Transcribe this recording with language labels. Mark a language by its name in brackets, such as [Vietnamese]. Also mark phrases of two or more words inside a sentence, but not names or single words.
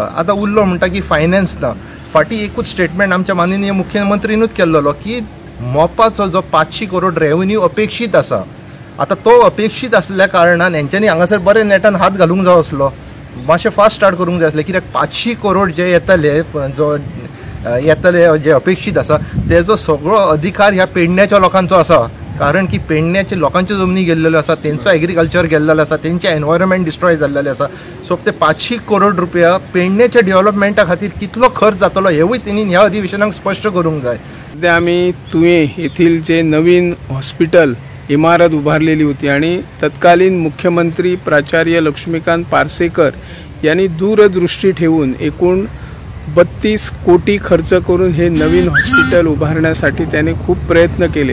[Konkani] आतां उरलो म्हणटा की फायनान्स ना, फाटीं एकूच स्टेटमेंट आमच्या माननीय मुख्यमंत्रीनूच केल्लो की मोपाचो जो 500 करोड रेवन्यू अपेक्षीत आसा आतां तो अपेक्षीत आसल्या कारणान हेंच्यांनी हांगासर बरें नेटान हात घालूंक जाय आसलो, मातशें [English] fast start [Konkani] करूंक जाय आसलें कित्याक 500 करोड जे येतले जे अपेक्षीत आसा तेजो सगळो अधिकार ह्या पेडण्याच्या लोकांचो आसा कारण की पेडण्याचे लोकांच्यो जमनी गेल्लेल्यो आसा, तेंचो एग्रीकल्चर गेल्लेलो आसा, तेंचे [English] environment destroy [Konkani] जाल्लेले आसा। सो ते 500 करोड रुपया पेडण्याच्या डेव्हलपमेंटा खातीर कितलो खर्च जातलो हेवूय तेणी ह्या अधिवेशनाक स्पश्ट करूंक जाय। [Marathi] सध्या आम्ही तुवें येथील जे नवीन हॉस्पिटल इमारत उभारलेली होती आणि तत्कालीन मुख्यमंत्री प्राचार्य लक्ष्मीकांत पार्सेकर यांनी दूरदृष्टी ठेवून एकूण 32 कोटी खर्च करून हे नवीन हॉस्पिटल उभारण्यासाठी त्याने खूप प्रयत्न केले।